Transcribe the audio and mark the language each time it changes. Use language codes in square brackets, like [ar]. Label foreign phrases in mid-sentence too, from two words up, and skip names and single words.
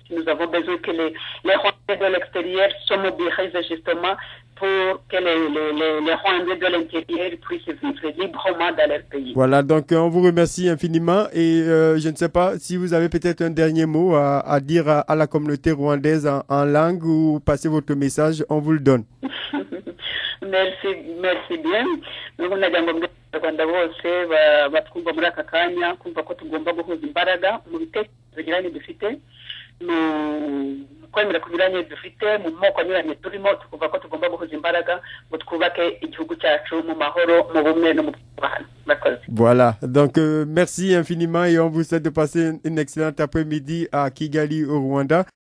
[fr] Nous avons besoin que les Rwandais de l'extérieur se mobilisent justement pour que les Rwandais de l'intérieur puissent vivre librement dans leur pays. Voilà, donc on vous remercie infiniment et je ne sais pas si vous avez peut-être un dernier mot à dire à la communauté rwandaise en langue ou passer votre message, on vous le donne. Merci bien. [rw] Abanyarwanda bose batwumva muri aka kanya kumva ko tugomba guhuza imbaraga mu bitekerezo binyuranye dufite mu kwemera ku binyuranye dufite mu moko anyuranye turimo tukumva ko tugomba guhuza imbaraga ngo twubake igihugu cyacu mu mahoro mu bumwe no mu bwubahane. [fr] Voilà, donc merci infiniment et on vous souhaite de passer une excellente après-midi à Kigali au Rwanda.